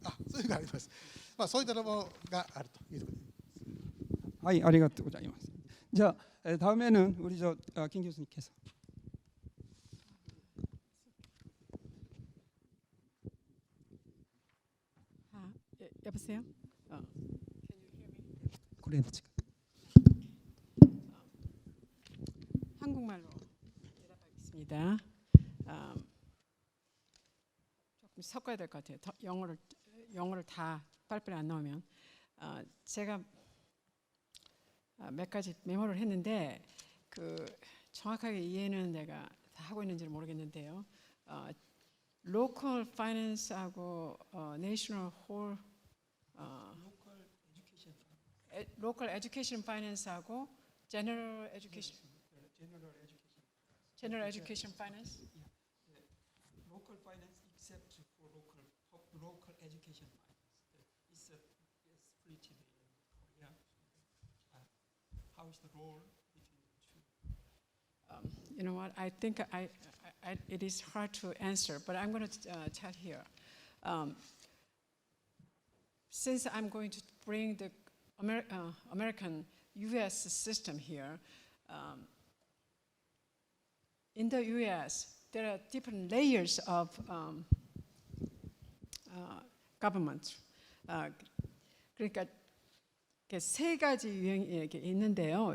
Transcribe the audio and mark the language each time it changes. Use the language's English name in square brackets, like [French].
[Japanese] そういうのがあります。そういったものがあるというところです。はい, 아리가또ございます. [Korean] 자, 다음에는 우리 김 교수님께서. 여보세요? 그래도 지금. 한국말로 대답하겠습니다. 조금 섞어야 될 것 같아요. 영어를 다 빨리빨리 안 나오면 제가 몇 가지 메모를 했는데 정확하게 이해는 내가 다 하고 있는지는 모르겠는데요. [English] 로컬 파이낸스하고 내셔널 홀 로컬 에듀케이션 파이낸스하고 제너럴 에듀케이션 파이낸스 Local finance except for local education finance. It's split in Korea. How is the role between the two? You know what? I think it is hard to answer, but I'm going to tell here. Since I'm going to bring the American U.S. system here, in the U.S. there are different layers of government. [Korean] 그러니까 세 가지 유형이 있는데요.